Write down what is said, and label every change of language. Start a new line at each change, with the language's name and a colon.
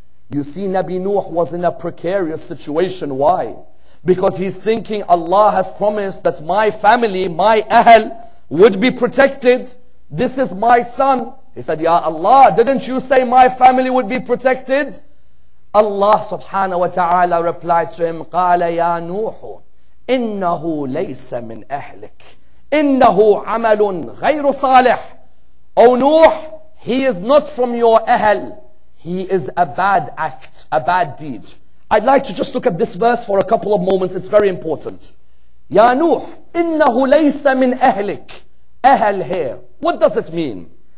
English: You see, Nabi Nuh was in a precarious situation. Why? Because he's thinking Allah has promised that my family, my ahl, would be protected. This is my son. He said, Ya Allah, didn't you say my family would be protected? Allah subhanahu wa ta'ala replied to him,
Arabic: قَالَ يَا نُوحُ إِنَّهُ لَيْسَ مِنْ أَهْلِكَ إِنَّهُ عَمَلٌ غَيْرُ صَالِحٍ.
English: O Nuh, he is not from your ahl. He is a bad act, a bad deed. I'd like to just look at this verse for a couple of moments. It's very important. Ya Nuh, innahu laysa min ahlik. Ahl here. What does it mean?